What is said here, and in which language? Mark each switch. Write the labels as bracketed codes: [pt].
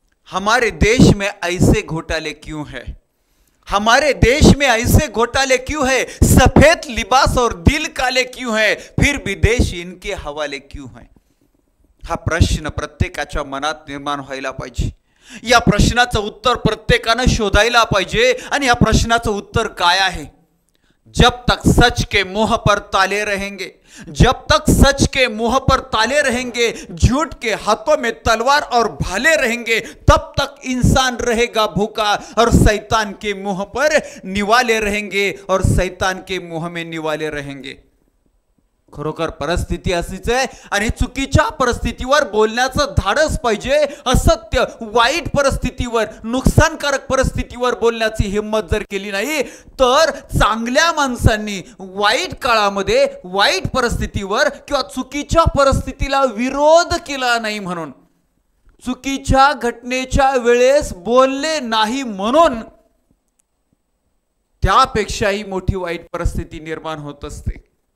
[hi] हमारे देश में ऐसे घोटाले क्यों है? हमारे देश में ऐसे घोटाले क्यों है? सफेद लिबास और दिल काले क्यों है? फिर भी देश इनके हवाले क्यों है? [mr] हा प्रश्न प्रत्येकाच्या मनात निर्माण व्हायला पाहिजे. या प्रश्नाचं उत्तर प्रत्येकाने शोधायला पाहिजे. आणि या प्रश्नाचं उत्तर काय आहे? [hi] जब तक सच के मुंह पर ताले रहेंगे, जब तक सच के मुंह पर ताले रहेंगे, झूठ के हाथों में तलवार और भाले रहेंगे, तब तक इंसान रहेगा भूखा और शैतान के मुंह पर निवाले रहेंगे और शैतान के मुंह में निवाले रहेंगे. [mr] खरोखर परिस्थिती अशीच आहे. आणि चुकीच्या परिस्थितीवर बोलण्याचं धाडस पाहिजे. असत्य वाईट परिस्थितीवर, नुकसानकारक परिस्थितीवर बोलण्याची हिंमत जर केली नाही तर चांगल्या माणसांनी वाईट काळामध्ये वाईट परिस्थितीवर किंवा चुकीच्या परिस्थितीला विरोध केला नाही म्हणून, चुकीच्या घटनेच्या वेळेस बोलले नाही म्हणून त्यापेक्षाही मोठी वाईट परिस्थिती निर्माण होत असते.